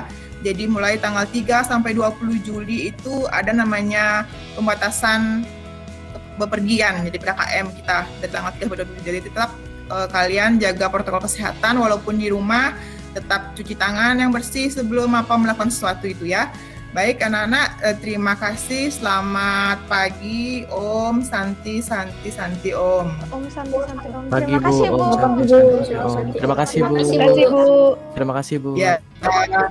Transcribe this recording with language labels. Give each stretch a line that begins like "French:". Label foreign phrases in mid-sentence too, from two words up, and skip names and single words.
Indonesian: Jadi mulai tanggal 3 sampai 20 Juli itu ada namanya pembatasan bepergian. Jadi PKKM kita dari tanggal 3 sampai 20 Juli. Tetap kalian jaga protokol kesehatan walaupun di rumah, tetap cuci tangan yang bersih sebelum melakukan sesuatu itu ya. Baik anak-anak, terima kasih. Selamat pagi.
Sanskrit: Om Santi Santi Santi Om. Om Santi Santi Om.
Indonesian: Pagi, Terima kasih, Bu. Bu.
Sanskrit: Om Santi Santi Om.
Indonesian: Terima kasih, Bu. Terima kasih, Bu. Terima kasih, Bu. Ya.